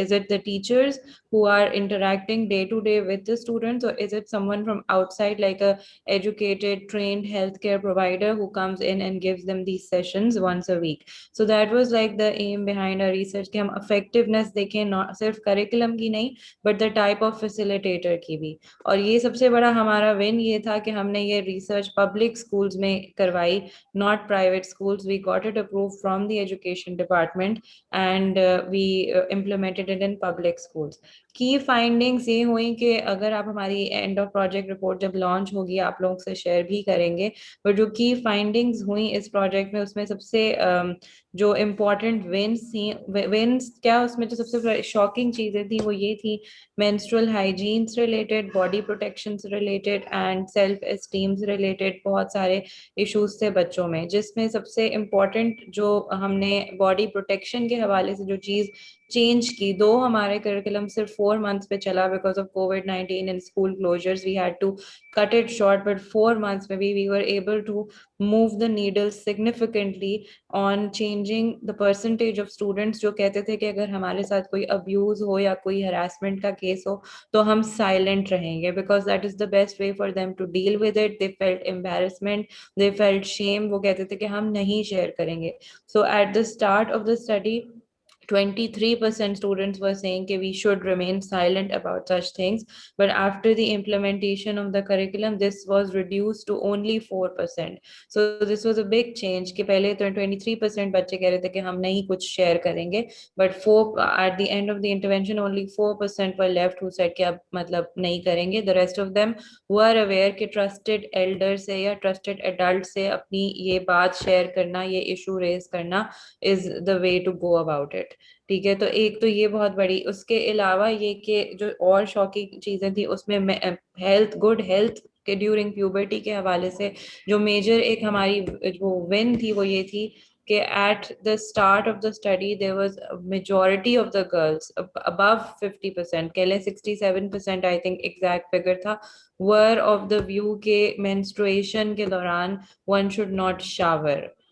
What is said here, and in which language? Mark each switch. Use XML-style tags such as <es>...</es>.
<en>Is it the teachers who are interacting day to day with the students, or is it someone from outside, like a educated, trained healthcare provider who comes in and gives them these sessions once a week? So that was like the aim behind our research,</en> <hi>कि हम effectiveness देखें,</hi> <en>not</en> <hi>सिर्फ curriculum की नहीं,</hi> <en>but the type of facilitator</en> <hi>की भी. और ये सबसे बड़ा हमारा win ये था कि हमने ये research public schools में करवाई,</hi> <en>not private schools. We got it approved from the education department, and we implemented it in public schools.</en> <hi>की फाइंडिंग्स ये हुई कि अगर आप हमारी एंड ऑफ प्रोजेक्ट रिपोर्ट जब लॉन्च होगी आप लोगों से शेयर भी करेंगे, पर जो की फाइंडिंग्स हुई इस प्रोजेक्ट में उसमें सबसे जो इम्पोर्टेंट विन्स क्या, उसमें जो सबसे शॉकिंग चीजें थी वो ये थी, मेंस्ट्रुअल हाइजीन से रिलेटेड, बॉडी प्रोटेक्शन से रिलेटेड एंड सेल्फ एस्टीम से रिलेटेड बहुत सारे इश्यूज थे बच्चों में, जिसमें सबसे इम्पोर्टेंट जो हमने बॉडी प्रोटेक्शन के हवाले से जो चीज चेंज की, दो हमारे करिकुलम सिर्फ 4 months पे चला because of COVID-19 and school closures,</hi> <en>we had to cut it short, but 4 months maybe we were able to move the needle significantly on changing the percentage of students</en> <hi>जो कहते थे कि अगर हमारे साथ कोई abuse हो या कोई harassment का केस हो तो हम silent रहेंगे,</hi> <en>because that is the best way for them to deal with it. They felt embarrassment, they felt shame,</en> <hi>वो कहते थे कि हम नहीं share करेंगे.</hi> <en>So at the start of the study 23% students were saying that we should remain silent about such things, but after the implementation of the curriculum, this was reduced to only 4%. So this was a big change</en> <hi>कि पहले तो 23% बच्चे कह रहे थे कि हम नहीं कुछ share करेंगे,</hi> <en>but at the end of the intervention only 4% were left who said</en> <hi>कि अब मतलब नहीं करेंगे.</hi> <en>The rest of them were aware</en> <hi>कि trusted elders से या trusted adults से अपनी ये बात share करना, ये issue raise करना</hi> <en>is the way to go about it.</en> <hi>ठीक है, तो एक तो ये बहुत बड़ी, उसके अलावा ये कि जो और शॉकिंग चीजें थी उसमें हेल्थ, गुड हेल्थ के ड्यूरिंग प्यूबर्टी के हवाले से जो मेजर एक हमारी वो विन थी वो ये थी कि</hi> <en>at the start of the study there was a majority of the girls above 50%,</en> <hi>कहले 67% I think exact figure था,</hi> <en>were of the view</en> <hi>के menstruation के दौरान</hi> <en>one should not shower.</en>